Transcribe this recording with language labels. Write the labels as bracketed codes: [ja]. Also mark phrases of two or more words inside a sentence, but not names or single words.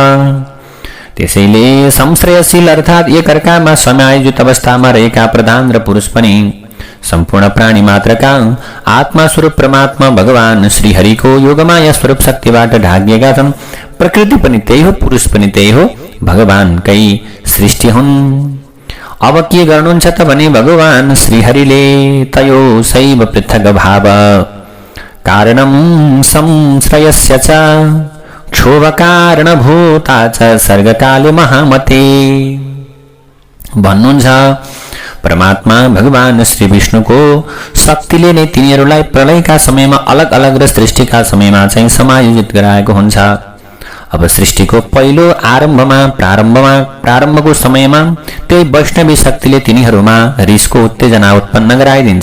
[ne] त्यसैले संश्रयशील अर्थात् एकअर्कामा समायोजित अवस्थामा रहेका प्रधान र पुरुष पनि सम्पूर्ण प्राणी मात्रका आत्मा स्वरूप परमात्मा भगवान श्रीहरिको योगमाया स्वरूप शक्तिबाट ढाकिएका छन्। प्रकृति पनि त्यही हो, पुरुष पनि त्यही हो, भगवानकै सृष्टि हुन्। अब के गर्नुहुन्छ त भने भगवान श्रीहरिले [sa] तयो शैव पृथक भाव कारणम संश्रयस्य च क्षोभ कारणभूता च सर्गकाले महामते भन्नुहुन्छ। [ne] परमात्मा भगवान श्री विष्णुको शक्तिले नै तिनीहरूलाई प्रलयका समयमा अलग अलग र सृष्टिका समयमा चाहिँ समायोजित गराएको हुन्छ। अब सृष्टिको पहिलो प्रारम्भको समयमा त्यही वैष्णवी शक्तिले तिनीहरूमा रिसको उत्तेजना उत्पन्न गराइदिन्छ।